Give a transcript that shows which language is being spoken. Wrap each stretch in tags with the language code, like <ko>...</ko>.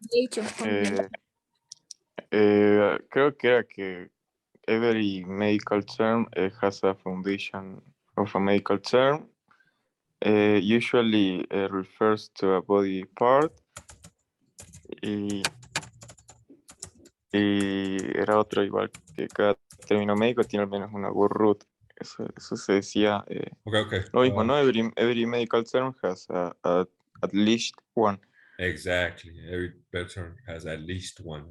<es>Creo que era que</es> <en>every medical term has a foundation of a medical term. Usually refers to a body part.</en> <es>Y era otro igual que cada término médico tiene al menos una word root. Eso se decía</es> <en>Okay.</en> <es>lo mismo, ¿no?</es> <en>Every medical term has at least one. Exactly. Every term has at least one.</en>